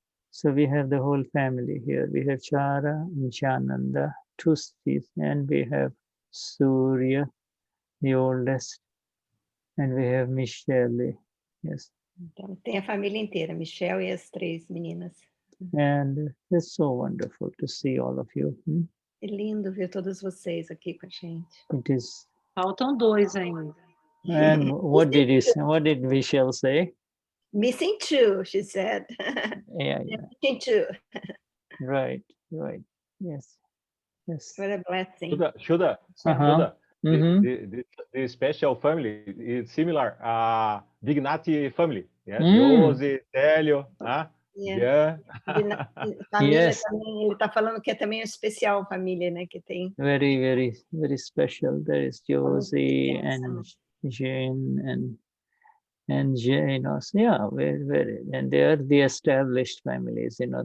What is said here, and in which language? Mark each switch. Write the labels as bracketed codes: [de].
[en] So we have the whole family here. We have Chara and Chananda, two sisters, and we have Surya, the oldest, and we have Michelle. Yes. [pt] Então, tem a família inteira, Michelle e as 3 meninas. [en] And it's so wonderful to see all of you. [pt] É lindo ver todos vocês aqui com a gente. [en] It is. [pt] Faltam 2 ainda. [en] And what did Michelle say? Missing 2, she said. Yeah. Missing 2. Right. Yes. What a blessing. Shuddha. Uh-huh. The special family is similar Vignati family. Yes. Josi, Telio, [pt] Yeah. Família [en] Yes. [pt] também, ele está falando que é também especial família, né, que tem. [en] Very, very, very special. There is Josie and Jane and Jane. Yeah, very, and they are the established families.